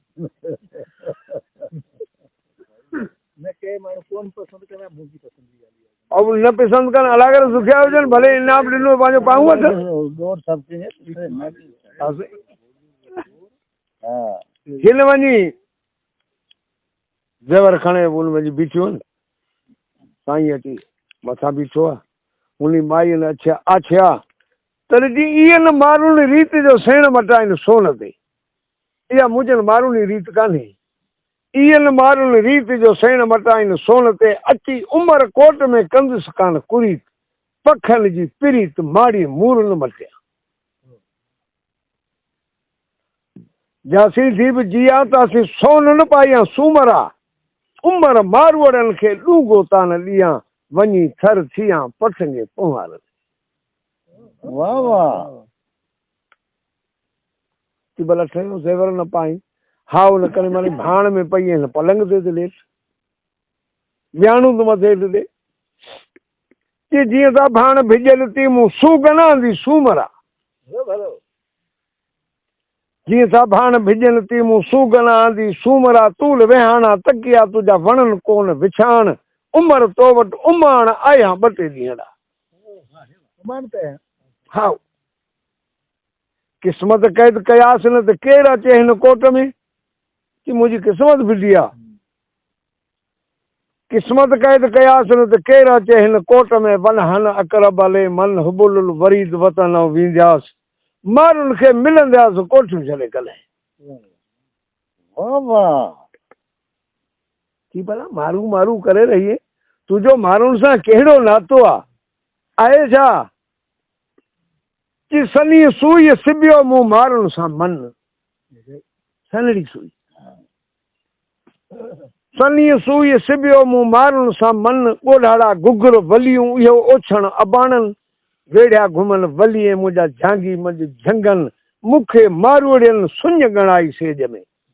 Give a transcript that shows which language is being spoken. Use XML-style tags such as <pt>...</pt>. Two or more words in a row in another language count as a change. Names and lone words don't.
<sd>ऐं न पसंदि कनि अलागर सुखिया हुजनि, भले इनाम ॾिनो पंहिंजो पाऊं वठ। हिन वञी ज़ेवर खणे हुन वञी बीठियो न। साईं अची मथां बीठो आहे। उन माई ने आछिया तर जी ईअं माण्हुनि रीति जो सेण मटाइनि सोन ते, इहा मुंहिंजनि माण्हुनि रीति कान्हे। ईअं माण्हुनि रीति जो सेण मटाइनि सोन ते, अची उमर कोट में कंदुसि कान कुरीत, पखनि जी पिरीत माड़ी मूर न मटिया। जासी थी बि जिया तासीं सोन न पाइयां सूमरा, उमर मारवड़नि खे ॾूगो तान ॾियां, वञी थर थियां पठंगे पुहार। वाह वाह। कि भला ठहियो ज़ेवर न पाई, हाउ न करे माने भाण में पई आहिनि पलंग ते थी लेट, वियाणू त मथे थी ॾे कि जीअं त भाण भिॼल थी मूं सूगना दी सूमरा, जीअं त भाण भिॼल थी मूं सूगना दी सूमरा, तूल वेहाणा तकिया तुंहिंजा वणनि कोन विछाण, उमर तो वटि उमाण आया ॿ टे ॾींहं ॾा। हा क़िस्मत कैद कयासीं न त केरु अचे हिन कोट में कि मुंहिंजी क़िस्मत फिटी आहे। क़िस्मत कैद कयासीं न त केरु अचे हिन कोट में,</sd> <ar>ونحن أقرب إليه من حبل الوريد</ar> <sd>वतन वींदियासीं, माण्हुनि खे मिलंदियासीं कोठियूं छॾे कल्ह। वाह वाह। कि भला मारू मारू करे रहिए, तुंहिंजो माण्हुनि सां कहिड़ो नातो आहे छा कि सनी सुई सिबियो मूं माण्हुनि सां मन, सनड़ी सुई, सनी सुई सिबियो मूं माण्हुनि सां मन, ॻोढ़ाड़ा गुगर वलियूं इहो ओछण अबाणनि, वेढ़िया घुमनि वलीअ मुंहिंजा झांगी मंझि झंगनि, मूंखे मारवड़ियनि सुञ ॻणाई सेज में।</sd>